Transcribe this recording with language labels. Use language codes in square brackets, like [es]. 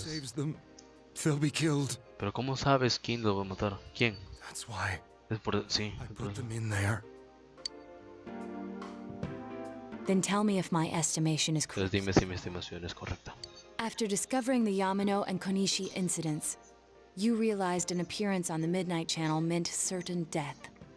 [en] Saves them, they'll be killed. [es] Pero ¿cómo sabes quién lo va a matar? ¿Quién? [en] That's why. [es] Es por... sí. [en] I put them in there. Then tell me if my estimation is [es] Entonces [en] correct. [es] dime si mi estimación es correcta. [en] After discovering the Yamano and Konishi incidents, you realized an appearance on the Midnight Channel meant certain death.